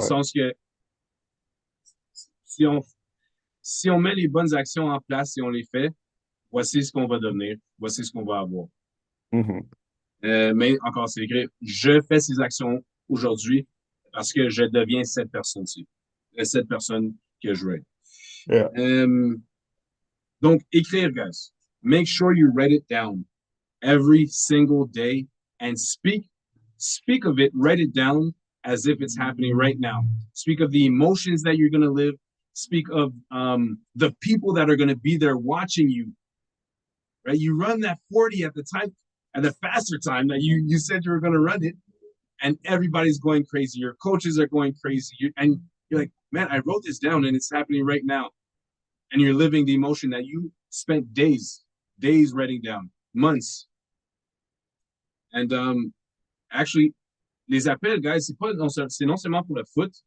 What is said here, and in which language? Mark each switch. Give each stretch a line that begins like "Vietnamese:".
French: sens que si on, si on met les bonnes actions en place et on les fait, voici ce qu'on va devenir, voici ce qu'on va avoir. Mhm. Mais encore, c'est écrit, je fais ces actions aujourd'hui parce que je deviens cette personne-ci, cette personne que je veux être. Yeah. Donc, écrire, guys.
English: Make sure you write it down every single day and speak of it, write it down as if it's happening right now. Speak of the emotions that you're going to live. Speak of the people that are going to be there watching you. Right? You run that 40 at the faster time that you said you were going to run it, and everybody's going crazy. Your coaches are going crazy, and you're like, man, I wrote this down, and it's happening right now. and you're living the emotion that you spent days writing down, months. And actually,
French: les appels, guys, c'est non seulement pour le foot.